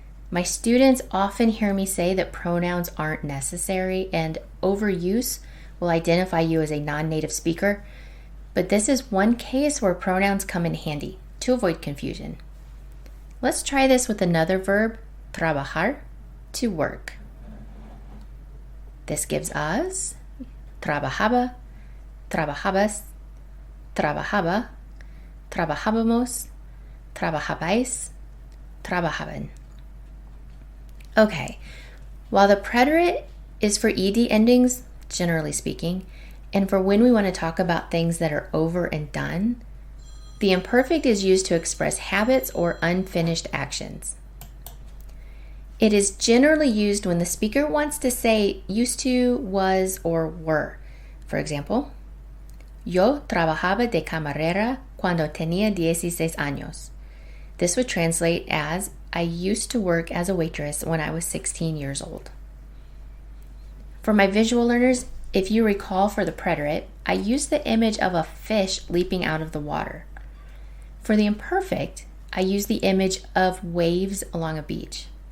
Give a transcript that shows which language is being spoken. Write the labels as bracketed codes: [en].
[en] My students often hear me say that pronouns aren't necessary and overuse will identify you as a non-native speaker, but this is one case where pronouns come in handy to avoid confusion. Let's try this with another verb, trabajar, to work. [es] This gives us trabajaba, trabajabas, trabajaba, trabajábamos, trabajabais, trabajaban. [en] Okay, while the preterit is for ed endings, generally speaking, and for when we want to talk about things that are over and done, the imperfect is used to express habits or unfinished actions. It is generally used when the speaker wants to say used to, was, or were. For example, [es] yo trabajaba de camarera cuando tenía 16 años. [en] This would translate as I used to work as a waitress when I was 16 years old. For my visual learners, if you recall for the preterit, I used the image of a fish leaping out of the water. For the imperfect, I use the image of waves along a beach.